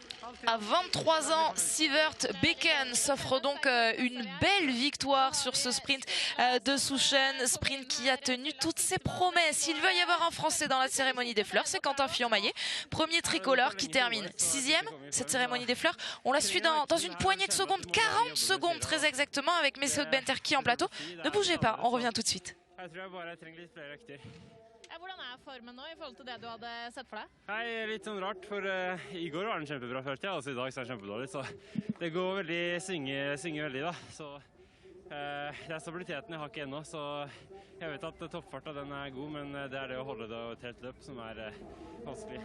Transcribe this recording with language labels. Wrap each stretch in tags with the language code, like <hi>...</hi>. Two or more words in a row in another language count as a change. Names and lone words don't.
<fr>À 23 ans, Sivert Bacon s'offre donc une belle victoire sur ce sprint de Souchen, sprint qui a tenu toutes ses promesses. Il va y avoir un Français dans la cérémonie des fleurs, c'est Quentin Fillon-Maillet, premier tricolore qui termine 6e cette cérémonie des fleurs. On la suit dans une poignée de secondes, 40 secondes très exactement, avec Messaoud Benterki en plateau. Ne bougez pas, on revient tout de suite.</fr> <no>Hvordan formen nå I forhold til det du hadde sett for deg? Nei, litt sånn rart, for I går var den kjempebra, følte jeg, altså I dag så den kjempedårlig, så det går veldig, svinger veldig da, så Det er stabiliteten jeg har ikke ennå, så jeg vet at toppfarta den er god, men det er det å holde det over et helt løp som er vanskelig.</no>